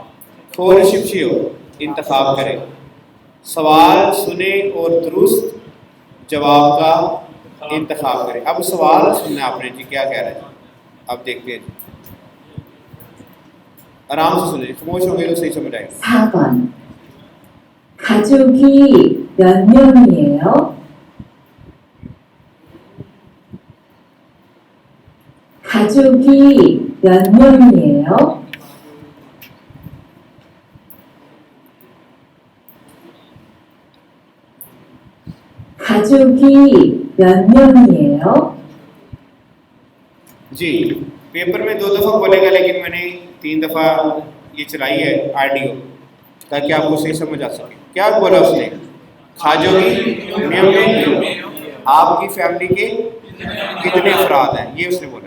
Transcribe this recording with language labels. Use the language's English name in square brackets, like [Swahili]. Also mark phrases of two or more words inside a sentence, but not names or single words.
[Korean] 고르십시오, [Urdu] انتخاب کریں۔ سوال سنے اور درست جواب کا انتخاب کریں. اب سوال سننا آپ نے جی، کیا کہہ رہا ہے؟ اب دیکھتے ہیں، آرام سے سنیے، خاموش ہو گئے تو صحیح سمجھ آئے گا. [Korean] 4번. 가족이 몇 명이에요? 가족이 몇 명이에요? 가족이 몇 명이에요? [Urdu] جی، پیپر میں 2 دفعہ بولے گا، لیکن میں نے 3 دفعہ یہ چلائی ہے آڈیو، تاکہ آپ کو صحیح سمجھ آ سکے. کیا بولا اس نے? खाजोगी میں آپ کی فیملی کے کتنے افراد ہیں، یہ اس نے بولا।